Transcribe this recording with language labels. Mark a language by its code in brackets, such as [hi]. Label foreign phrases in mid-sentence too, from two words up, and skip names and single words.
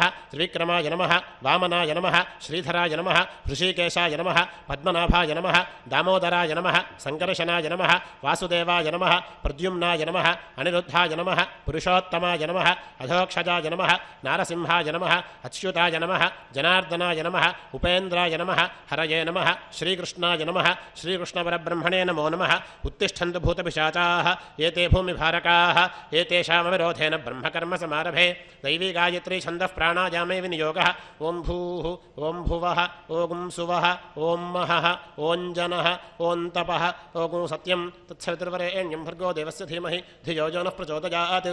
[sa] త్రివిక్రమాయ నమః, వామనాయ నమః, శ్రీధరాయ నమః, హృషీకేశాయ నమః, పద్మనాభాయ నమః, దామోదరాయ నమః, సంకర్షణాయ నమః, వాసుదేవాయ నమః, ప్రద్యుమ్నాయ నమః, అనిరుద్ధాయ నమః, పురుషోత్తమాయ నమః, అధోక్షజాయ నమః, నారసింహాయ నమః, అచ్యుతాయ నమః, జనార్దనాయ నమః, ఉపేంద్రాయ నమః, హరయే నమః, శ్రీకృష్ణాయ నమః, శ్రీకృష్ణపరబ్రహ్మణే నమో నమః. उत्तिष्ठन्तु भूतपिशाचाः एते भूमिभारकाः एतेषामविरोधेन ब्रह्मकर्म समारभे. दैवी गायत्री छन्दः प्राणायामे विनियोगः. ओं भूः ओं भुवः ओं सुवः ओं महः ओं जनः ओं तपः ओं सत्यं तत्सवितुर्वरेण्यं भर्गो देवस्य धीमहि धियो यो नः प्रचोदयात्.